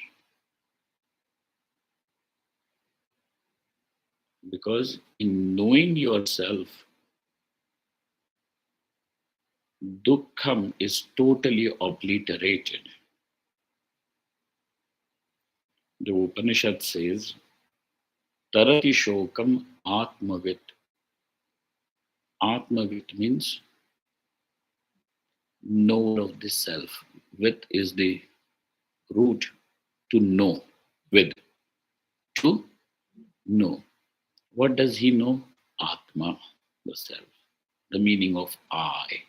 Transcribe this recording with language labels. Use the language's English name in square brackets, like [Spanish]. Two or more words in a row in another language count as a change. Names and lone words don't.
[English] Because in knowing yourself, dukkham is totally obliterated. The Upanishad says, [Sanskrit] Tarati shokam atmavit. [English] Atmavit means knower of the self. With is the root to know. With, to know. What does he know? Atma, the self, the meaning of I.